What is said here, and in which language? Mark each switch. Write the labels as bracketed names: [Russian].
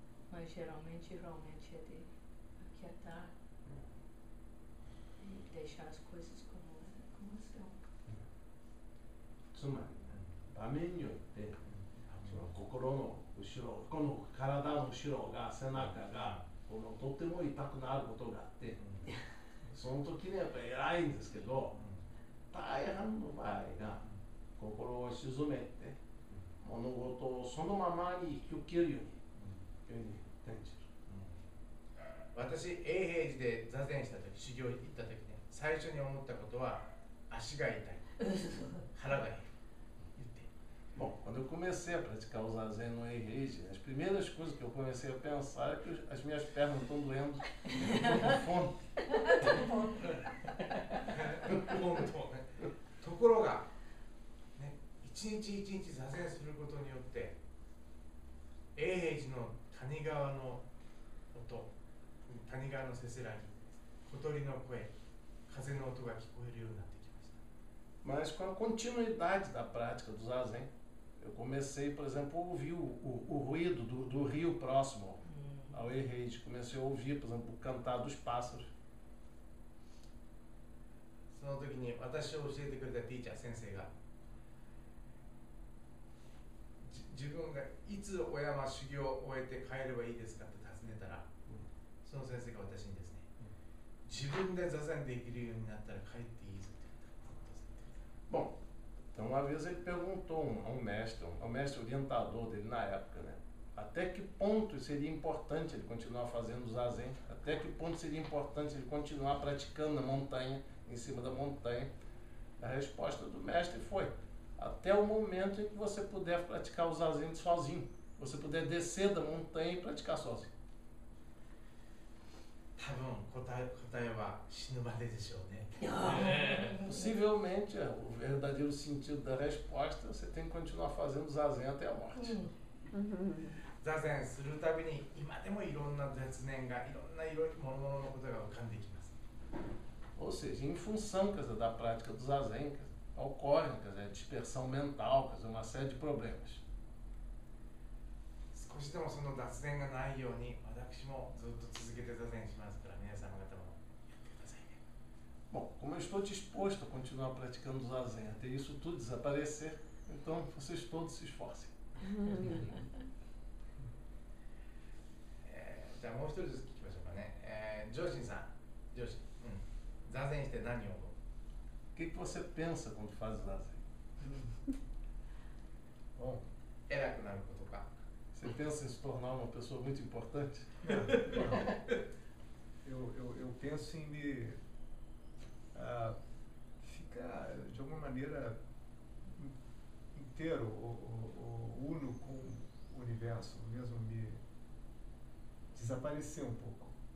[Portuguese] Mas geralmente é de aquietar e deixar as coisas como estão. [Japanese] つまりね、場面によってその心の後ろ、この体の後ろが背中がとっても痛くなることがあって、その時にやっぱり偉いんですけど、大半の場合が心を静めて物事をそのままに引き受けるように転じる。私、永平寺で座禅した時、修行行った時ね、最初に思ったことは足が痛い、腹が減る。 [Portuguese] Bom, quando eu comecei a praticar o zazen no Eiheiji, as primeiras coisas que eu comecei a pensar é que as minhas pernas estão doendo, com fome. [Japanese] ところが、ね、一日一日座禅することによって、永平寺の谷川の音、谷川のせせらぎ、小鳥の声、風の音が聞こえるようになってきました。 [Portuguese] Mas com a continuidade da prática do zazen, eu comecei, por exemplo, a ouvir o ruído do rio próximo ao Eiheiji. Comecei a ouvir, por exemplo, o cantar dos pássaros. [Japanese] その時に私を教えてくれたティーチャー先生が自分がいつお山修行を終えて帰ればいいですかって尋ねたら、その先生が私にですね、自分で座禅できるようになったら帰っていいぞって言った。 [Portuguese] Bom, então uma vez ele perguntou a um mestre orientador dele na época, né? Até que ponto seria importante ele continuar fazendo o zazen? Até que ponto seria importante ele continuar praticando na montanha, em cima da montanha? A resposta do mestre foi: até o momento em que você puder praticar o zazen sozinho, você puder descer da montanha e praticar sozinho. [Japanese] 多分答えは死ぬまででしょうね。 [Portuguese] Possivelmente, o verdadeiro sentido da resposta, você tem que continuar fazendo zazen até a morte. [Japanese] 座禅するたびに今でもいろんな雑念がいろんなもののことが浮かんできます。 [Portuguese] Ou seja, em função, quer dizer, da prática do zazen, ocorre, quer dizer, dispersão mental, quer dizer, uma série de problemas. [Japanese] 少しでもその雑念がないように私もずっと続けて座禅しますから、皆様方もやってくださいね。 [Portuguese] Bom, como eu estou disposto a continuar praticando o zazen até isso tudo desaparecer, então vocês todos se esforcem. [Japanese] じゃあもう一人ずつ聞きましょうかね。ジョーシンさん、ジョーシン、座禅して何を思う？ [Portuguese] O que você pensa quando faz o zazen? Bom, [Japanese] 偉くなることか。 [Portuguese] Você pensa em se tornar uma pessoa muito importante? eu penso em me ficar de alguma maneira inteiro, uno com o universo, mesmo me desaparecer um pouco.